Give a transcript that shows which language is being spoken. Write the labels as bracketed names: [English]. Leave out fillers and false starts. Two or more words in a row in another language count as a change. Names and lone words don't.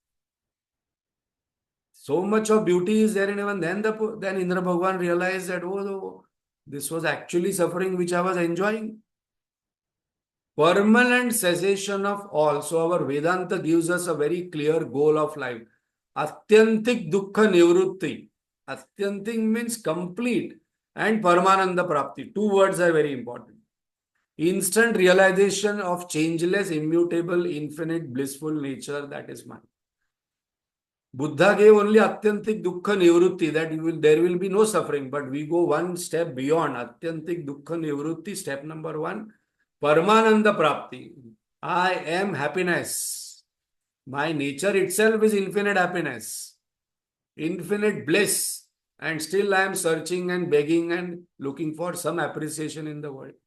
[English] So much of beauty is there in heaven. Then Indra Bhagwan realized that, oh, this was actually suffering which I was enjoying. Permanent cessation of all. So our Vedanta gives us a very clear goal of life. [Sanskrit] Atyantik dukkha nivrutti. [English] Atyantik means complete and [Sanskrit] Paramananda Prapti. [English] Two words are very important. Instant realization of changeless, immutable, infinite, blissful nature that is mine. Buddha gave only [Sanskrit] Atyantik dukkha nivrutti, [English] that there will be no suffering, but we go one step beyond [Sanskrit] Atyantik dukkha nivrutti. [English] Step number one, [Sanskrit] Paramananda Prapti. [English] I am happiness. My nature itself is infinite happiness, infinite bliss, and still I am searching and begging and looking for some appreciation in the world.